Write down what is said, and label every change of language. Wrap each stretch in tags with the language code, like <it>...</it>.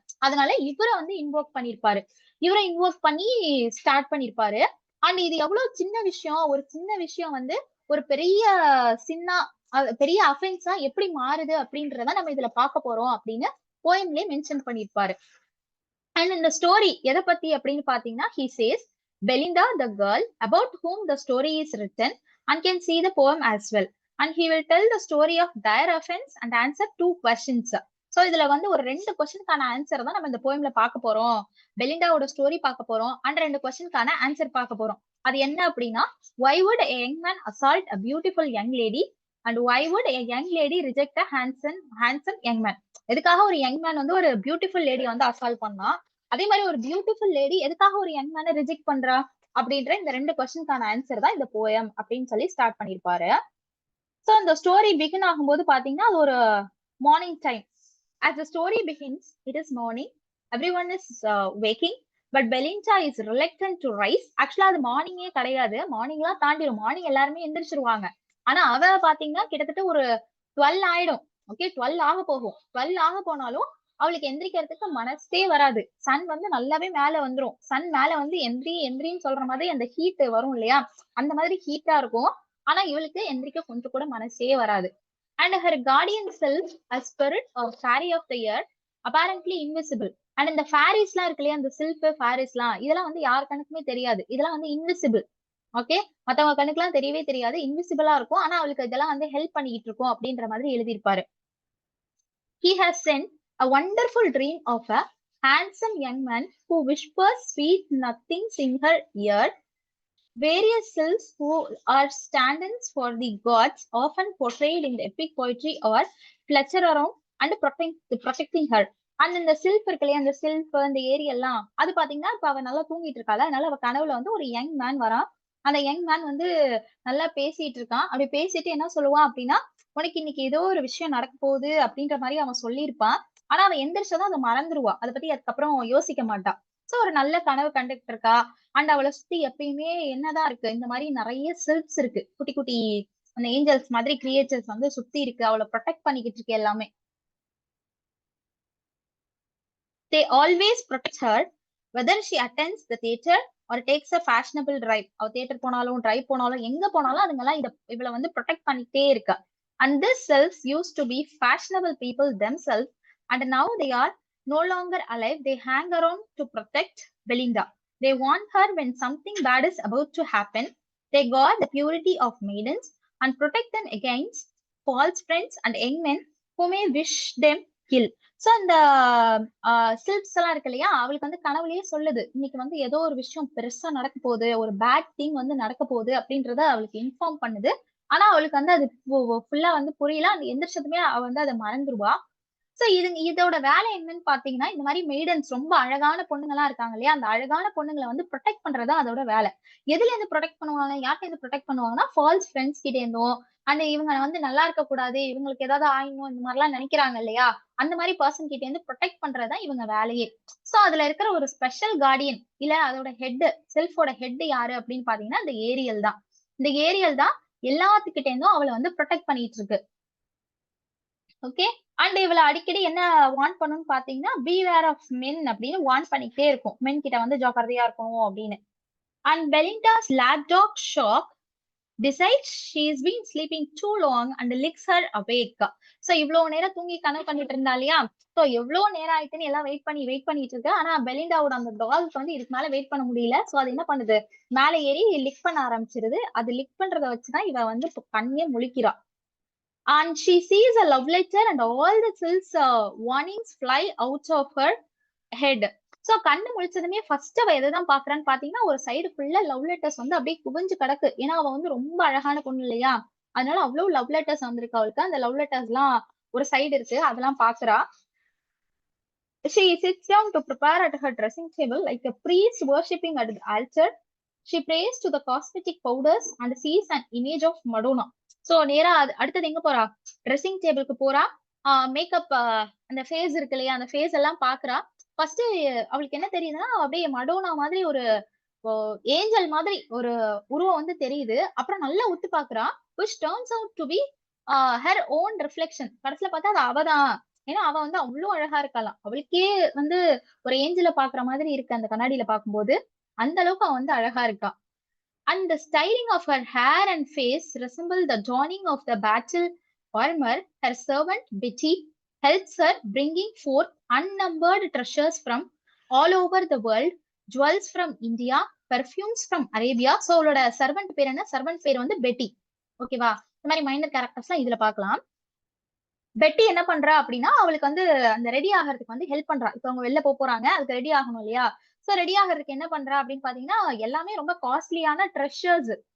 <ta>அதனால இவரை வந்து இன்வோக் பண்ணிருப்பாரு. இவரை இன்வோக் பண்ணி ஸ்டார்ட் பண்ணிருப்பாரு. அண்ட் இது எவ்வளவு சின்ன விஷயம், ஒரு சின்ன விஷயம் வந்து ஒரு பெரிய சின்ன பெரிய அஃபென்ஸா எப்படி மாறுது அப்படின்றத நம்ம இதுல பார்க்க போறோம் அப்படின்னு போயம்லயே மென்ஷன் பண்ணிருப்பாரு. அண்ட் இந்த ஸ்டோரி எதை பத்தி அப்படின்னு பாத்தீங்கன்னா,</ta> <en>he says Belinda the girl about whom the story is written and can see the poem as well, and he will tell the story of their offense and answer 2 questions.</en> <ta>So இதுல வந்து ஒரு 2 கொஸ்டினுக்கான answer தான் நம்ம இந்த போயம்ல பார்க்க போறோம். பெலிண்டாவோட story பார்க்க போறோம் அண்ட் 2 கொஸ்டினுக்கான ஆன்சர் பார்க்க போறோம். அது என்ன அப்படின்னா,</ta> <en>why would a young man assault a beautiful young lady and why would a young lady reject a handsome young man?</en> <ta>எதுக்காக ஒரு யங் மேன் வந்து ஒரு பியூட்டிஃபுல் லேடி வந்து அசால்ட் பண்ணா, அதே மாதிரி ஒரு பியூட்டிஃபுல் லேடி எதுக்காக ஒரு யங் மேனை ரிஜெக்ட் பண்றா அப்படின்ற இந்த 2 கொஸ்டினுக்கான ஆன்சர் தான் இந்த போயம் அப்படின்னு சொல்லி ஸ்டார்ட் பண்ணிருப்பாரு. சோ இந்த ஸ்டோரி பிகின் ஆகும்போது பாத்தீங்கன்னா அது ஒரு morning time.</ta> <en>as the story begins, it is morning, everyone is waking, but Belinda is reluctant to rise.</en> <ta>ஆக்சுவலா அது மார்னிங்கே கிடையாது, மார்னிங்லாம் தாண்டிடும், மார்னிங் எல்லாருமே எந்திரிச்சிருவாங்க. ஆனா அவ பாத்தீங்கன்னா கிட்டத்தட்ட ஒரு 12 ஆயிடும். ஓகே, 12 ஆக போகும். 12 ஆக போனாலும் அவளுக்கு எந்திரிக்கிறதுக்கு மனசே வராது. சன் வந்து நல்லாவே மேல வந்துரும். சன் மேல வந்து எந்திரின்னு சொல்ற மாதிரி அந்த ஹீட் வரும் இல்லையா, அந்த மாதிரி ஹீட்டா இருக்கும். ஆனா இவளுக்கு எந்திரிக்க கொஞ்சம் கூட மனசே வராது. And</ta> <en>her guardian self, a spirit or fairy of the earth, apparently invisible.</en> <ta>And இந்த ஃபேரிஸ் எல்லாம் இருக்கு இல்லையா, இந்த சில்ஃப் ஃபேரிஸ் எல்லாம், இதெல்லாம் வந்து யார் கணக்குமே தெரியாது. இதெல்லாம் வந்து இன்விசிபிள். ஓகே, மத்தவங்க கணக்குலாம் தெரியவே தெரியாது, இன்விசிபிளா இருக்கும். ஆனா அவளுக்கு இதெல்லாம் வந்து ஹெல்ப் பண்ணிட்டு இருக்கும் அப்படின்ற மாதிரி எழுதியிருப்பாரு.</ta> <en>He has sent a wonderful dream of a handsome young man who whispers sweet nothings in her ear. Various sylphs who are stand-ins for the gods, often portrayed in the epic poetry, or flutter around and protecting her.</en> <ta>And இந்த சில்ஃப் இருக்கு இல்லையா, அந்த சில்ஃப் அந்த ஏரி எல்லாம் அது பாத்தீங்கன்னா இப்ப அவ நல்லா தூங்கிட்டு இருக்காள். அதனால அவ கனவுல வந்து ஒரு யங் மேன் வரான். அந்த யங் மேன் வந்து நல்லா பேசிட்டு இருக்கான். அப்படி பேசிட்டு என்ன சொல்லுவான் அப்படின்னா, உனக்கு இன்னைக்கு ஏதோ ஒரு விஷயம் நடக்க போகுது அப்படின்ற மாதிரி அவன் சொல்லியிருப்பான். ஆனா அவன் எந்திரிச்சதான் அதை மறந்துருவா, அதை பத்தி அதுக்கப்புறம் யோசிக்க மாட்டான். சோ ஒரு நல்ல கனவு கண்டுட்டு இருக்கா. அண்ட் அவளை சுத்தி எப்பயுமே என்னதான் இருக்கு, இந்த மாதிரி நிறைய சில்ப்ஸ் இருக்கு, குட்டி குட்டி அந்த ஏஞ்சல்ஸ் மாதிரி கிரியேச்சர்ஸ் வந்து சுத்தி இருக்கு, அவளை ப்ரொடெக்ட் பண்ணிக்கிட்டு இருக்கு எல்லாமே.</ta> <en>They always protect her, whether she attends the theater or takes a fashionable drive.</en> <ta>அவ தியேட்டர் போனாலும் டிரைவ் போனாலும் எங்க போனாலும் அதுங்கெல்லாம் இவளை வந்து ப்ரொடெக்ட் பண்ணிட்டே இருக்கா.</ta> <en>And this selves used to be fashionable people themselves, and now they are no longer alive. They hang around to protect Belinda. They warn her when something bad is about to happen. They guard the purity of maidens and protect them against false friends and young men who may wish them ill.</en> <ta>So அந்த sylphs எல்லாம் இருக்கு இல்லையா, அவளுக்கு வந்து கனவுலயே சொல்லுது, இன்னைக்கு வந்து ஏதோ ஒரு விஷயம் பெருசா நடக்க போகுது, ஒரு பேட் திங் வந்து நடக்க போகுது அப்படின்றத அவளுக்கு இன்ஃபார்ம் பண்ணுது. ஆனா அவளுக்கு வந்து அது ஃபுல்லா வந்து புரியல. அந்த எந்திரிச்சதுமே அவ வந்து அதை மறந்துருவா. சோ இதோட வேலை என்னன்னு பாத்தீங்கன்னா, இந்த மாதிரி மெய்டன்ஸ் ரொம்ப அழகான பொண்ணுங்களா இருக்காங்க இல்லையா, அந்த அழகான பொண்ணுங்களை வந்து ப்ரொடெக்ட் பண்றதா அதோட வேலை. எதுல இருந்து ப்ரொடெக்ட் பண்ணுவாங்க, யார்கிட்ட இருந்து ப்ரொடெக்ட் பண்ணுவாங்கன்னா, ஃபால்ஸ் ஃப்ரெண்ட்ஸ் கிட்ட இருந்தும், அந்த இவங்க வந்து நல்லா இருக்க கூடாது, இவங்களுக்கு ஏதாவது ஆயிடும் இந்த மாதிரி எல்லாம் நினைக்கிறாங்க இல்லையா, அந்த மாதிரி பர்சன் கிட்ட இருந்து ப்ரொடெக்ட் பண்றதா இவங்க வேலையே. சோ அதுல இருக்கிற ஒரு ஸ்பெஷல் கார்டியன் இல்ல அதோட ஹெட், செல்ஃபோட ஹெட் யாரு அப்படின்னு பாத்தீங்கன்னா இந்த ஏரியல் தான். இந்த ஏரியல் தான் எல்லாத்துக்கிட்ட இருந்தும் அவளை வந்து ப்ரொடெக்ட் பண்ணிட்டு இருக்கு. ஓகே, அண்ட் இவளை அடிக்கடி என்ன வார்ன் பண்ணணும்னு பாத்தீங்கன்னா, பீவேர் ஆஃப் மென் அப்படின்னு வார்ன் பண்ணிக்கிட்டே இருக்கும், மென் கிட்ட வந்து ஜாக்கிரதையா இருக்கணும் அப்படின்னு.</ta> <en>And Belinda's lapdog Shaq decides she's been sleeping too long and licks her awake.</en> <ta>So இவ்வளவு நேரம் தூங்கி கனவு பண்ணிட்டு இருந்தா இல்லையா, சோ எவ்வளவு நேரம் ஆயிட்டுன்னு எல்லாம் வெயிட் பண்ணிட்டு இருக்கு. ஆனா பெலிண்டாவோட அந்த டால்க்கு வந்து இதுக்கு மேல வெயிட் பண்ண முடியல. சோ அது என்ன பண்ணுது, மேல ஏறி லிக் பண்ண ஆரம்பிச்சிருது. அது லிக் பண்றத வச்சுதான் இவ வந்து கண்ணே முழிக்கிறா.</ta> <en>And she sees a love letter and all the sylphs warnings fly out of her head.</en> <ta>So கண்ணு முழிச்சதுமே ஃபர்ஸ்ட் அவ எதைதான் பாக்குறான்னு பாத்தீங்கன்னா ஒரு சைடு ஃபுல்லா லவ் லெட்டர்ஸ் வந்து அப்படியே குவிஞ்சு கிடக்கு. ஏன்னா அவ வந்து ரொம்ப அழகான பொண்ணு இல்லையா, அதனால அவ்வளவு லவ் லெட்டர்ஸ் வந்திருக்கு அவளுக்கு. அந்த லவ் லெட்டர்ஸ் எல்லாம் ஒரு சைடு இருக்கு, அதெல்லாம் பாக்குறா.</ta> <en>She sits down to prepare at her dressing table like a priest worshipping at the altar. She prays to the cosmetic powders and sees an image of Madonna.</en> <ta>So நேரா அடுத்தது எங்க போறா, dressing டேபிளுக்கு போறா. Makeup அந்த face இருக்கு இல்லையா, அந்த ஃபேஸ் எல்லாம் பாக்குறா. ஃபர்ஸ்ட் அவளுக்கு என்ன தெரியுதுன்னா அப்படியே மடோனா மாதிரி ஒரு ஏஞ்சல் மாதிரி ஒரு உருவம் வந்து தெரியுது. அப்புறம் நல்லா உத்து பாக்குறா,</ta> <en>which turns out to be her own reflection.</en> <ta>கடைசியில பார்த்தா அது அவதான். ஏன்னா அவ வந்து அவ்வளவு அழகா இருக்கலாம், அவளுக்கே வந்து ஒரு ஏஞ்சல பாக்குற மாதிரி இருக்கு அந்த கண்ணாடியில பாக்கும்போது. அந்த அளவுக்கு அவ வந்து அழகா இருக்கா.</ta> <en>And the styling of her hair and face resemble the donning of the battle armor. Her servant Betty helps her, bringing forth unnumbered treasures from all over the world, jewels from India, perfumes from Arabia.</en> <ta>So அவளோட servant பேர் என்ன, servant பேர் வந்து பெட்டி. ஓகேவா, இந்த மாதிரி minor characters எல்லாம் இதுல பாக்கலாம். பெட்டி என்ன பண்றா அப்படின்னா அவளுக்கு வந்து அந்த ரெடி ஆகிறதுக்கு வந்து ஹெல்ப் பண்றா. இப்ப அவங்க வெளில போறாங்க, அதுக்கு ரெடி ஆகணும் இல்லையா. சோ ரெடி ஆகிறதுக்கு என்ன பண்றா அப்படின்னு பாத்தீங்கன்னா எல்லாமே ரொம்ப காஸ்ட்லியான ட்ரெஷர்ஸ்.</ta>